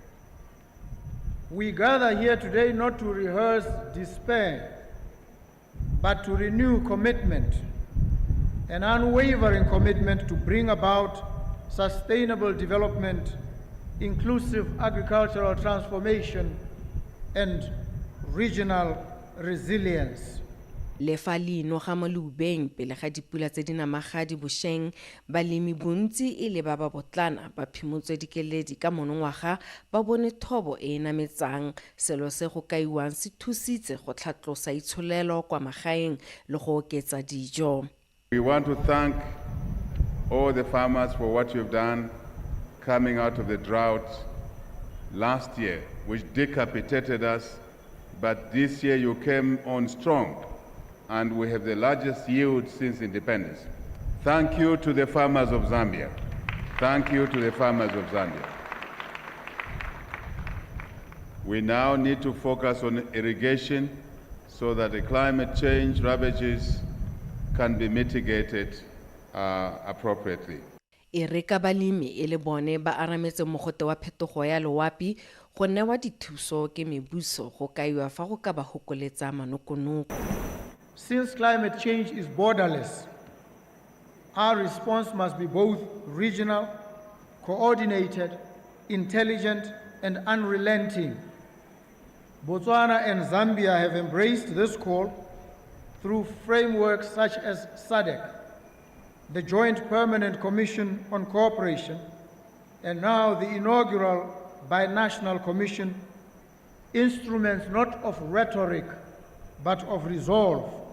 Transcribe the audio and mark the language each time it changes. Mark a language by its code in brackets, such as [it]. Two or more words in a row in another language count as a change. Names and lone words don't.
[en] We gather here today not to rehearse despair, but to renew commitment, an unwavering commitment to bring about sustainable development, inclusive agricultural transformation, and regional resilience. [tn] Le fa leino ga mo leubeng pele ga dipula tse di namagadi bošeng balemi bontsi e le ba ba botlana ba phimotswe dikeledi ka monongwaga ba bone thobo e nametsang selo se go kaiwang se thusitse go tlhatlosa itsholelo kwa magaeng le go oketsa dijo. [en] We want to thank all the farmers for what you've done coming out of the drought last year, which decapitated us, but this year you came on strong. And we have the largest yield since independence. Thank you to the farmers of Zambia. Thank you to the farmers of Zambia. We now need to focus on irrigation so that the climate change ravages can be mitigated appropriately. [tn] E re ka balemi e le bone ba arametse mogote wa phetogo ya loapi go newa dithuso ke mebuso go kaiwa fa go ka ba hokoletsa manokonoko. [en] Since climate change is borderless, our response must be both regional, coordinated, intelligent, and unrelenting. Botswana and Zambia have embraced this call through frameworks such as SADC, the Joint Permanent Commission on Cooperation, and now the inaugural Binational Commission, instruments not of rhetoric, but of resolve.